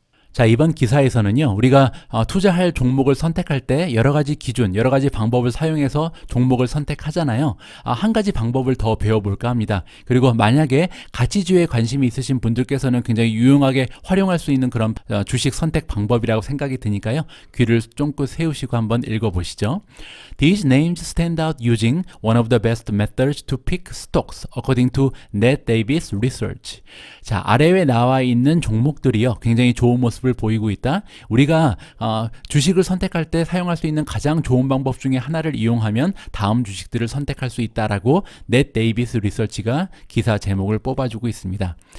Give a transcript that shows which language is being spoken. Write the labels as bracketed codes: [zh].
[ko] 자, 이번 기사에서는요, 우리가 투자할 종목을 선택할 때 여러 가지 기준, 여러 가지 방법을 사용해서 종목을 선택하잖아요. 한 가지 방법을 더 배워볼까 합니다. 그리고 만약에 가치주에 관심이 있으신 분들께서는 굉장히 유용하게 활용할 수 있는 그런 주식 선택 방법이라고 생각이 드니까요, 귀를 쫑긋 세우시고 한번 읽어보시죠. [en] These names stand out using one of the best methods to pick stocks, according to Ned Davis Research. [ko] 자, 아래에 나와 있는 종목들이요, 굉장히 좋은 모습을 보이고 있다. 우리가 주식을 선택할 때 사용할 수 있는 가장 좋은 방법 중에 하나를 이용하면 다음 주식들을 선택할 수 있다라고 넷 데이비스 리서치가 기사 제목을 뽑아주고 있습니다.